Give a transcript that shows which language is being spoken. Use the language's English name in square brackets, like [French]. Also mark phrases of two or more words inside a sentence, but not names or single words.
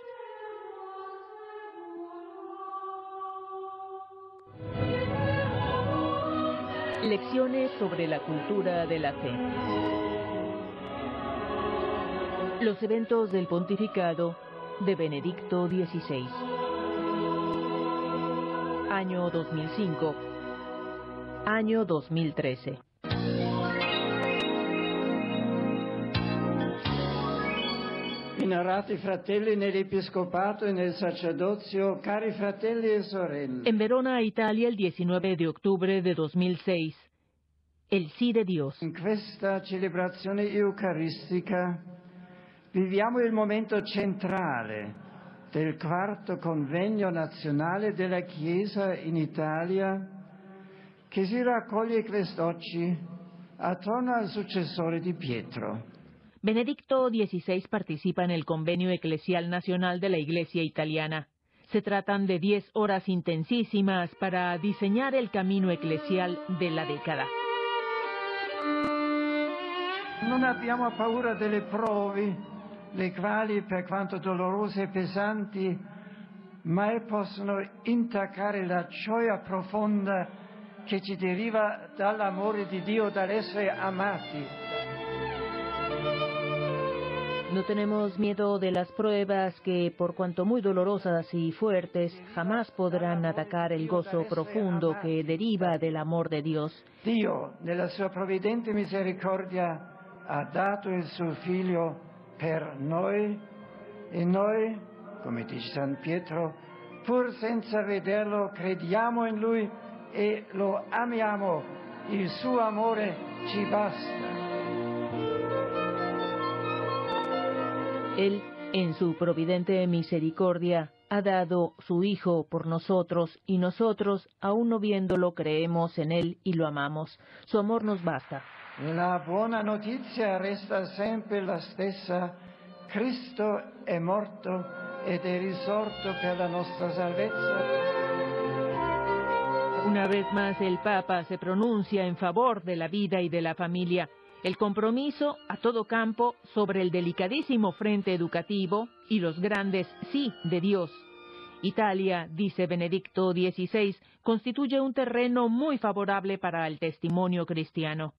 [Spanish] Lecciones sobre la cultura de la fe. Los eventos del pontificado de Benedicto XVI. Año 2005. Año 2013. [Italian] Venerati fratelli nell'episcopato e nel sacerdozio, cari fratelli e sorelle. [Spanish] En Verona, Italia, el 19 de octubre de 2006. El sí de Dios. [Italian] In questa celebrazione eucaristica viviamo il momento centrale del quarto convegno nazionale della Chiesa in Italia, che si raccoglie quest'oggi attorno al successore di Pietro. [Spanish] Benedicto XVI participa en el Convenio Eclesial Nacional de la Iglesia Italiana. Se tratan de 10 horas intensísimas para diseñar el camino eclesial de la década. [Italian] Non abbiamo paura delle prove, le quali, per quanto dolorose e pesanti, mai possono intaccare la gioia profonda che ci deriva dall'amore di Dio, dall'essere amati. [Spanish] No tenemos miedo de las pruebas que, por cuanto muy dolorosas y fuertes, jamás podrán atacar el gozo profundo que deriva del amor de Dios. [Italian] Dio, nella sua provvidente misericordia, ha dato il suo Figlio per noi, e noi, come dice San Pietro, pur senza vederlo, crediamo in Lui e lo amiamo. Il suo amore ci basta. [Spanish] Él, en su providente misericordia, ha dado su Hijo por nosotros, y nosotros, aún no viéndolo, creemos en Él y lo amamos. Su amor nos basta. [Italian] La buona notizia resta sempre la stessa. Cristo è morto ed è risorto per la nostra salvezza. [Spanish] Una vez más el Papa se pronuncia en favor de la vida y de la familia. El compromiso a todo campo sobre el delicadísimo frente educativo y los grandes sí de Dios. Italia, dice Benedicto XVI, constituye un terreno muy favorable para el testimonio cristiano.